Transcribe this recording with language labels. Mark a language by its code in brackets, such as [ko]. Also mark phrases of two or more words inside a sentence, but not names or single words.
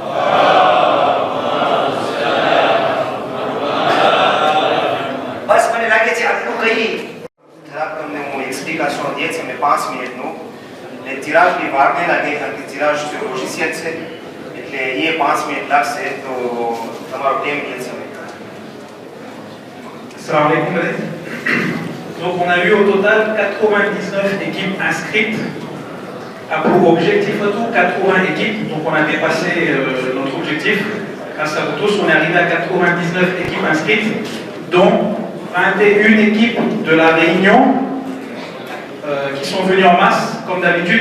[gu] બસ મને લાગે છે આટલું કહી જરાક તમને હું એક્સપ્લિકેશન દે છે મેં 5 મિનિટનું. એટલે ચિરાગની વાર નહીં લાગે કારણ કે ચિરાગ શિષ્યત છે, એટલે એ 5 મિનિટ લાગશે. તો તમારો ટાઈમ કે છે. [ar] سلام عليكم. [fr] Donc on a eu au total 99 équipes inscrites. A pour objectif tout 80 équipes, donc on a dépassé notre objectif. Grâce à vous tous, on est arrivé à 99 équipes inscrites, dont 21 équipes de la Réunion qui sont venues en masse, comme d'habitude.